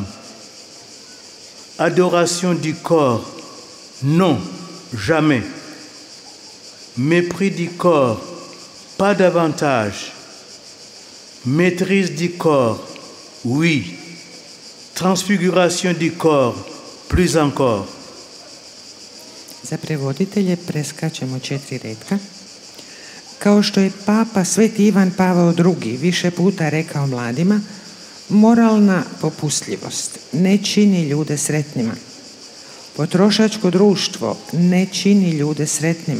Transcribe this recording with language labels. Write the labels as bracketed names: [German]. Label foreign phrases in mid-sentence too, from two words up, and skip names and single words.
[French] Adoration du corps, non, jamais. Mépris du corps, pas davantage. Maîtrise du corps, oui. Transfiguration du corps, plus encore. [Croatian] Za prevoditelje preskačemo 4 retka. Kao što je Papa Sveti Ivan Pavao II više puta rekao mladima, moralna popustljivost ne čini ljude sretnima. Potrošačko društvo ne čini ljude sretnima.